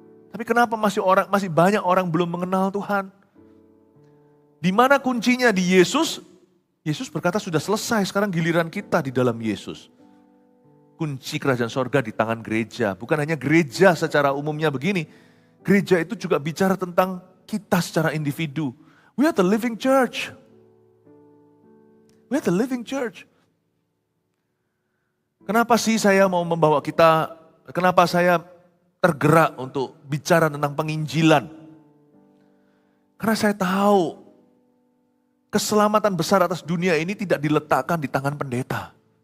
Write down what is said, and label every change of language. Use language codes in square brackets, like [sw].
[id] Tapi kenapa masih banyak orang belum mengenal Tuhan? Di mana kuncinya di Yesus? Yesus berkata sudah selesai, sekarang giliran kita di dalam Yesus. Kunci kerajaan sorga di tangan gereja. Bukan hanya gereja secara umumnya begini. Gereja itu juga bicara tentang kita secara individu. [en] We are the living church. We are the living church. [id] Kenapa sih saya mau membawa kita, kenapa saya tergerak untuk bicara tentang penginjilan? Karena saya tahu keselamatan besar atas dunia ini tidak diletakkan di tangan pendeta.